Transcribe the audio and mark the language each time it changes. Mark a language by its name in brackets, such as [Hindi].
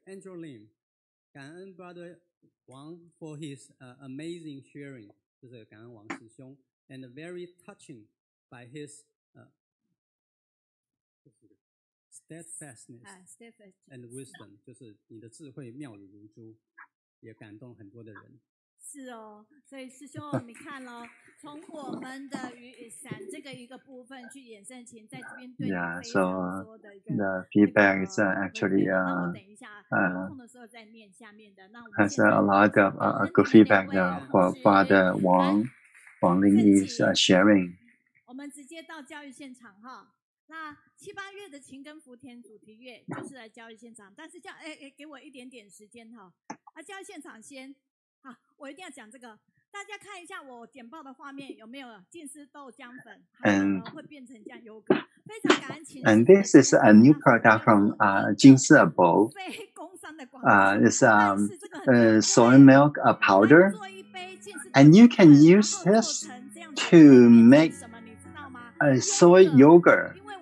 [English] Andrew Lim, 感恩 Brother Wang for his amazing sharing， [Chinese] 就是感恩王师兄 [English] ，and very touching by his steadfastness and wisdom， [Chinese] 就是你的智慧妙如珠，也感动很多的人。是哦，所以师兄你看咯，从我们的雨伞这个一个部分去衍生情，在这边对你非常多的一个 [English] the feedback is actually [Chinese] 那我等一下有空的时候再念下面的。那我们 [English] has a lot of good feedback for Father Wang Lingyi's sharing. [Chinese] 我们直接到教育现场哈。那7、8月的情跟福田主题月就是来教育现场，但是给我一点点时间哈。教育现场先。我一定要讲这个。大家看一下我简报的画面有没有净丝豆浆粉，还有呢会变成这样优格。非常感恩秦师傅。 [English] And this is a new product from 金丝bowl. [Chinese] 非工商的广告。 [English] It's soy milk powder, and you can use this to make soy yogurt.